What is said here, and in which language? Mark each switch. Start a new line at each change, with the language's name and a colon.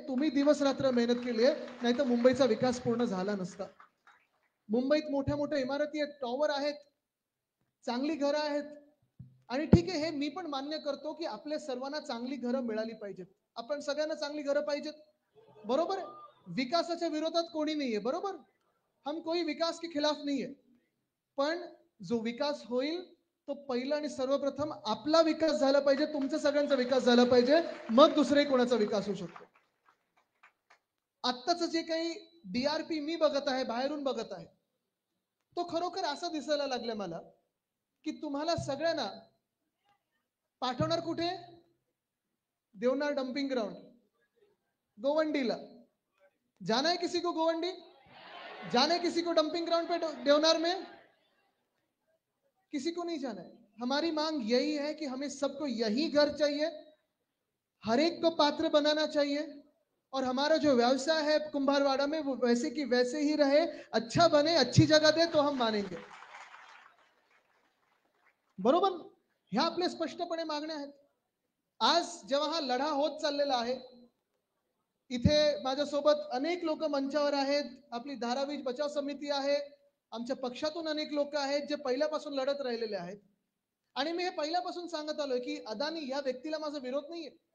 Marathi: तुम्ही दिवस रात्र मेहनत केली आहे, नाही तर मुंबईचा विकास पूर्ण झाला नसता. मुंबईत मोठ्या मोठ्या इमारती आहेत, टॉवर आहेत, चांगली घरं आहेत. आणि ठीक आहे, हे मी पण मान्य करतो की आपल्या सर्वांना चांगली घरं मिळाली पाहिजेत. आपण सगळ्यांना चांगली घरं पाहिजेत, बरोबर आहे. विकासाच्या विरोधात कोणी नाहीये, बरोबर.
Hindi: हम कोई विकास के खिलाफ नहीं है.
Marathi: पण जो विकास होईल तो पहिला आणि सर्वप्रथम आपला विकास झाला पाहिजे, तुमचा सगळ्यांचा विकास झाला पाहिजे, मग दुसरे कोणाचा विकास होऊ शकतो. आत्ताच जे काही DRP मी बघत आहे, बाहेरून बघत आहे, तो खरोखर असा दिसायला लागला मला की तुम्हाला सगळ्यांना पाठवणार कुठे?
Hindi: Deonar dumping ground, गोवंडीला. जाना है किसी को गोवंडी? जाना है किसी को डंपिंग ग्राउंड पे देवनार में? किसी को नहीं जाना है. हमारी मांग यही है कि हमें सबको यही घर चाहिए, हर एक को पात्र बनाना चाहिए, और हमारा जो व्यवसाय है कुंभारवाड़ा में वो वैसे की वैसे ही रहे, अच्छा बने, अच्छी जगह दे तो हम मानेंगे, बरोबर.
Marathi: ह्या आपल्या स्पष्टपणे मागण्या आहेत. आज जेव्हा हा लढा होत चाललेला आहे, इथे माझ्यासोबत अनेक लोक मंचावर आहेत, आपली धारावी बचाव समिती आहे, आमच्या पक्षातून अनेक लोक आहेत जे पहिल्यापासून लढत राहिलेले आहेत. आणि मी हे पहिल्यापासून सांगत आलोय की अदानी या व्यक्तीला माझा विरोध नाहीये.